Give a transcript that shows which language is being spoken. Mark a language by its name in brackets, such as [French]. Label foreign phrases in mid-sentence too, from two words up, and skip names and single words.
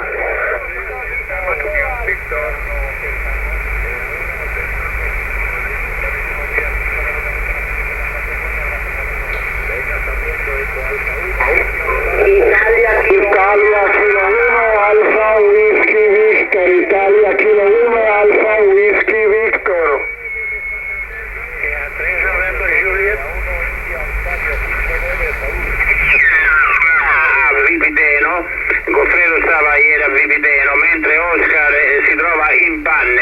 [Spanish] Víctor. Venga, también Eco Alfa 1. [Italian] Italia Kilo 1, Alfa, Whisky Victor. Italia Kilo 1, Alfa, Whisky Victor. A 3 November Juliet. Vipiteno, Goffredo stava ieri a Vipiteno, mentre Oscar si trova in panne.